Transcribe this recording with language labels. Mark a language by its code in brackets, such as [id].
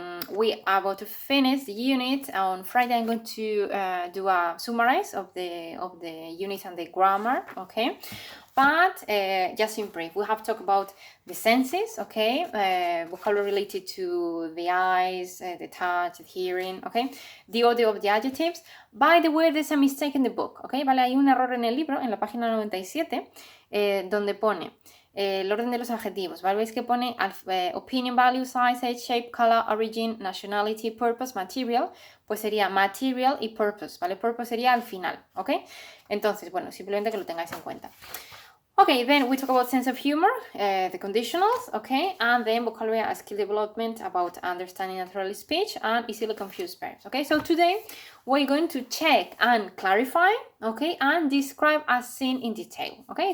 [en] We are about to finish the unit. On Friday, I'm going to do a summarize of the unit and the grammar, okay? But just in brief, we have talked about the senses, okay? Vocabulary related to the eyes, the touch, the hearing, okay? The order of the adjectives. By the way, there's a mistake in the book, okay? [es] Vale, hay un error en el libro, en la página 97, donde pone el orden de los adjetivos, ¿vale? Veis que pone [en] opinion, value, size, age, shape, color, origin, nationality, purpose, material, [es] pues sería material y purpose, ¿vale? Purpose sería al final, ¿ok? Entonces, bueno, simplemente que lo tengáis en cuenta. [en] Okay, then we talk about sense of humor, the conditionals, okay, and then vocabulary and skill development about understanding natural speech and easily confused verbs, okay. So today we're going to check and clarify, okay, and describe as seen in detail, okay.